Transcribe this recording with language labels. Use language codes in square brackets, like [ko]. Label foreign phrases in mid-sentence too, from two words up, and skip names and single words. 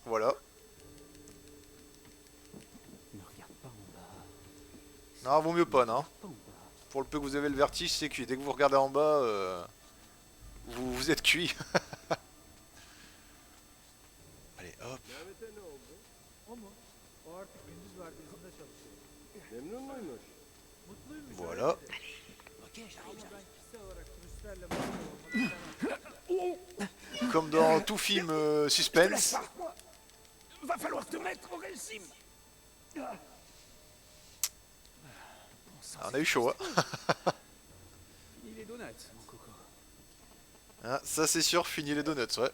[fr] Voilà. Ne regarde pas en bas. Non, vaut mieux pas, non. Pas en bas. Pour le peu que vous avez le vertige, c'est cuit. Dès que vous regardez en bas, vous êtes cuit. Allez, hop. [tr] Mehmet'e ne oldu? O mu? O artık gündüz vardiyasında çalışıyor. Memnun muymuş? Mutluymuş. [fr] Voilà. Ok, j'arrive, [tr] Ama [fr] j'arrive. [tr] ben kişisel olarak turistlerle muhatap olmak istemem. [fr] Comme dans tout film suspense. Va falloir te mettre au régime. Ah, on a eu chaud, hein. Fini les donuts, mon coco. Ah, ça c'est sûr, fini les donuts, ouais.